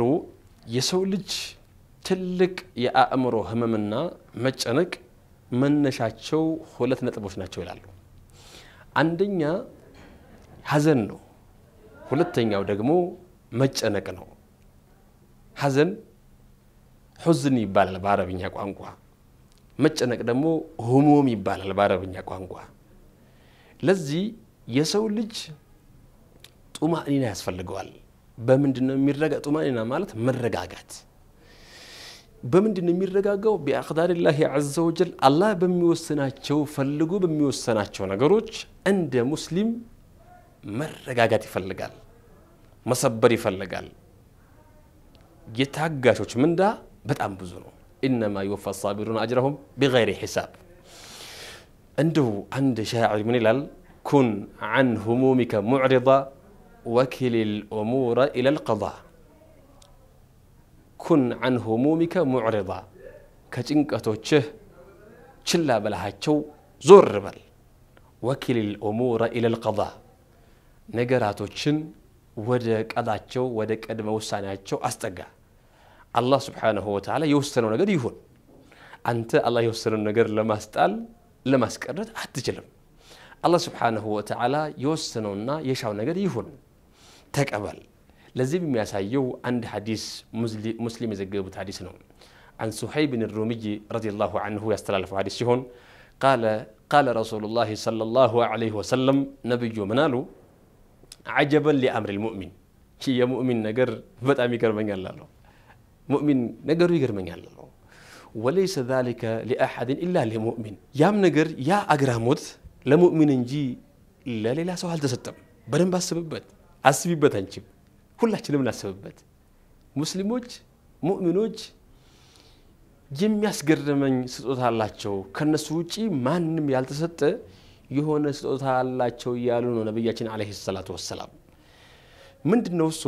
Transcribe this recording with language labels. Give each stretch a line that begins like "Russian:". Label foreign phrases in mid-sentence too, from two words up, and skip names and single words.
Amharic: የሰው ልጅ ትልቅ የአእምሮ ህመምና መጨነቅ መነሻቸው ሁለት ነጥቦች ናቸው ይላሉ። አንደኛ ሐዘን ነው፣ ሁለተኛው ደግሞ መጨነቅ ነው። ሐዘን ሁዝን ይባላል በአረብኛ ቋንቋ፣ መጨነቅ ደግሞ ህሙም ይባላል በአረብኛ ቋንቋ። ለዚህ የሰው ልጅ ጡማኒና ያስፈልገዋል። በምንድነው የሚረጋጋው? ጡማኒና ማለት መረጋጋት። በምንድነው የሚረጋጋው?
Arabic: بأقدار الله عز وجل
Amharic: الله በሚወስናቸው ፈልጉ በሚወስናቸው ነገሮች እንደ ሙስሊም መረጋጋት ይፈልጋል፣ መሰበር ይፈልጋል። የታጋሾች ምንዳ በጣም ብዙ ነው።
Arabic: انما يوفى الصابرون اجرهم بغير حساب።
Amharic: እንደው አንድ ሻዒር ምን ይላል?
Arabic: كن عن همومك معرضا وكل الامور الى القضاء كن عن همومك معرضا
Amharic: كጭንቀቶችህ ችላ በላሃቸው ዞር በል።
Arabic: وكل الامور الى القضاء
Amharic: ነገራቶችን ወደ ቀዳቸው ወደ ቀድመ ውሳኔያቸው አስጠጋ። አላህ
Arabic: سبحانه وتعالى
Amharic: የወሰነው ነገር ይሁን። አንተ አላህ የወሰነው ነገር ለማስጣል ለማስቀረት አትችልም። አላህ
Arabic: سبحانه وتعالى
Amharic: የወሰነውና የሻው ነገር ይሁን ተቀበል። لازم የሚያሳየው አንድ ሐዲስ ሙስሊም የዘገቡት ሐዲስ ነው።
Arabic: عن صهيب بن الرومي رضي الله عنه
Amharic: ያስተላልፈው ሐዲስ ሲሆን
Arabic: قال رسول الله صلى الله عليه وسلم
Amharic: ነብዩ ምን አሉ?
Arabic: عجبا لامر المؤمن
Amharic: የሙእሚን ነገር በጣም ይገርመኛል አሉ። ሙእሚን ነገሩ ይገርመኛል አሉ።
Arabic: وليس ذلك لاحد الا للمؤمن
Amharic: ያም ነገር ያ አግራሞት ለሙእሚን እንጂ ለሌላ ሰው አልተሰጠም። በደንብ አስቢበት አንቺ ሁላችንም እናስብበት። ሙስሊሞች ሙእሚኖች የሚያስገርመኝ ስጦታ አላቸው፣ ከነሱ ውጪ ማንንም ያልተሰጠ የሆነ ስጦታ አላቸው ያሉ ነው ነብያችን
Arabic: عليه الصلاة والسلام።
Amharic: ምንድነው እሱ?